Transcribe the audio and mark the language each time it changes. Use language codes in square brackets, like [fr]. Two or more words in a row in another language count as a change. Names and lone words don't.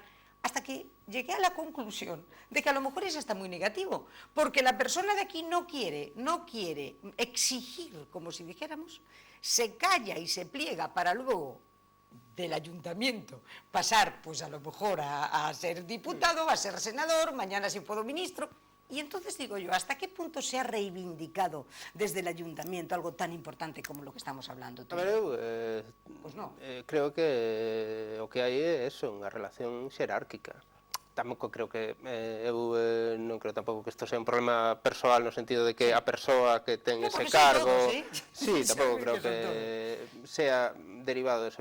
[es] Hasta que llegué a la conclusión de que a lo mejor es hasta muy negativo, porque la persona de aquí no quiere exigir, como si dijéramos, se calla y se pliega para luego del ayuntamiento pasar, pues a lo mejor a ser diputado, a ser senador, mañana si puedo ministro. Y entonces digo yo, ¿hasta qué punto se ha reivindicado desde el ayuntamiento algo tan importante como lo que estamos hablando? [gl] A ver, eu creo que o que hai é eso, unha relación xerárquica. Tampouco creo que, eu non creo tampouco que isto sea un problema persoal no sentido de que a persoa que ten ese cargo... Sí, tampouco creo que sea derivado de eso.